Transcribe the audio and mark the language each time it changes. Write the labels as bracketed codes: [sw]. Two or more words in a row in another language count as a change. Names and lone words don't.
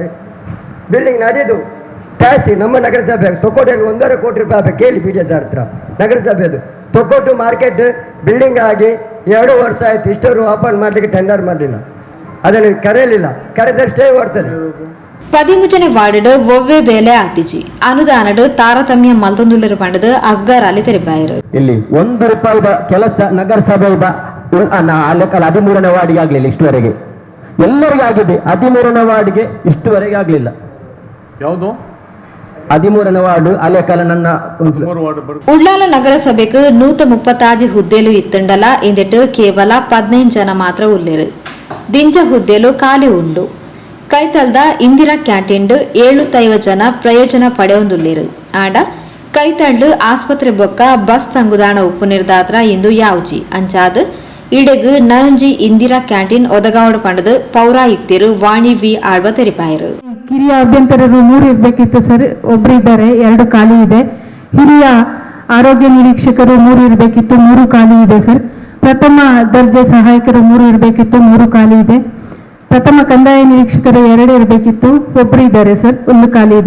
[kn] ಬಿಲ್ಡಿಂಗ್ನ ಅಡಿದು ಟ್ಯಾಕ್ಸ್ ನಮ್ಮ ನಗರಸಭೆ ತೊಕ್ಕೋಟಲ್ಲಿ 1.5 ಕೋಟಿ ರೂಪಾಯಿ ಆಗಬೇಕು. ಕೇಳಿ PDS ಹತ್ರ ನಗರಸಭೆದು. ತೊಕ್ಕೋಟು ಮಾರ್ಕೆಟ್ ಬಿಲ್ಡಿಂಗ್ ಆಗಿ 2 ವರ್ಷ ಆಯಿತು, ಇಷ್ಟವರು ಓಪನ್ ಮಾಡಲಿಕ್ಕೆ ಟೆಂಡರ್ ಮಾಡಲಿಲ್ಲ, ಅದನ್ನು ಕರೆಯಲಿಲ್ಲ. ಕರೆದಷ್ಟೇ ಓಡ್ತದೆ. [tcy] 13ನೇ ವಾರ್ಡ್ ಒವ್ವೆ ಬೇಲೆ ಆತಿಜಿ ಅನುದಾನಡು ತಾರತಮ್ಯ ಮಲ್ತೊಂದುಳ್ಳರು ಪಂಡದು ಅಸ್ಗರ್ ಅಲ್ಲಿ ತೆರಿಪಾಯರು. [kn] ಇಲ್ಲಿ 1 ರೂಪಾಯಿದ ಕೆಲಸ ನಗರಸಭೆ 13ನೇ ವಾರ್ಡ್ಗೆ ಆಗ್ಲಿಲ್ಲ ಇಷ್ಟುವರೆಗೆ. ಎಲ್ಲರಿಗೂ ಆಗಿದೆ, 13ನೇ ವಾರ್ಡ್ಗೆ ಇಷ್ಟುವರೆಗೆ ಆಗ್ಲಿಲ್ಲ. ಯಾವುದು 13ನೇ ವಾರ್ಡ್ ಅಲೆಕಲ ನನ್ನ [tcy] ಉಳ್ಳಾಲ ನಗರಸಭೆಗೆ 130 ಹುದ್ದೆಲು ಇತ್ತಂಡಲ ಇಂದೆಟ್ಟು ಕೇವಲ 15 ಜನ ಮಾತ್ರ ಉಳ್ಳೇರು. ದಿಂಜ ಹುದ್ದೆಲು ಖಾಲಿ ಉಂಡು. ಕೈತಲ್ದ ಇಂದಿರಾ ಕ್ಯಾಂಟೀನ್ 75 ಜನ ಪ್ರಯೋಜನ ಪಡೆಯೊಂದುಳ್ಳೇರು. ಆಂಡ ಕೈತಳ್ಳು ಆಸ್ಪತ್ರೆ ಬೊಕ್ಕ ಬಸ್ ತಂಗುದಾಣ ಉಪ್ಪು ನಿರ್ದಾತ್ರ ಇಂದು ಯಾವ್ಜಿ ಅಂಚಾದ್ ಇಡೆಗು ನರಂಜಿ ಇಂದಿರಾ ಕ್ಯಾಂಟೀನ್ ಒದಗಾವಡು ಪಂಡದು ಪೌರಾಯುಕ್ತರು ವಾಣಿ ವಿ ಆಳ್ವ ತೆರಿಪಾಯರು. [kn] ಕಿರಿಯ ಅಭ್ಯಂತರರು 3 ಇರಬೇಕಿತ್ತು ಸರ್, ಒಬ್ರು ಇದ್ದಾರೆ, 2 ಖಾಲಿ ಇದೆ. ಹಿರಿಯ ಆರೋಗ್ಯ ನಿರೀಕ್ಷಕರು 3 ಇರಬೇಕಿತ್ತು, 3 ಖಾಲಿ ಇದೆ ಸರ್. ಪ್ರಥಮ ದರ್ಜೆ ಸಹಾಯಕರು 3 ಇರಬೇಕಿತ್ತು, 3 ಖಾಲಿ ಇದೆ. ಪ್ರಥಮ ಕಂದಾಯ ನಿರೀಕ್ಷಕರು 2 ಇರಬೇಕಿತ್ತು, ಒಬ್ರು ಇದ್ದಾರೆ ಸರ್, 1 ಖಾಲಿ ಇದೆ.